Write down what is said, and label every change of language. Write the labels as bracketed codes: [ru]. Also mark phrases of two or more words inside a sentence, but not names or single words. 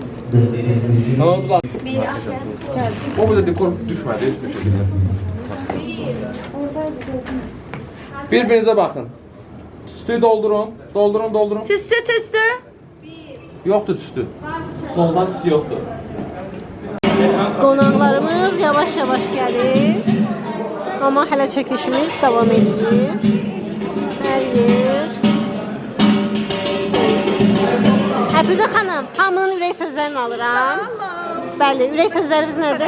[tr] Ne oldu lan? Bir aşağı. O burada dekor düşmedi hiçbir şekilde. Birbirinize bakın. Tüstüyü doldurun. Doldurun. Tüstü. Yoktu tüstü. Soldan tüstü yoktu. [az] Qonaqlarımız yavaş-yavaş gəlir. Amma hələ çəkilişimiz davam edir. Hər yer. Həfizə xanım, hamının ürək sözlərini alıram. Bəli, ürək sözləriniz nədir?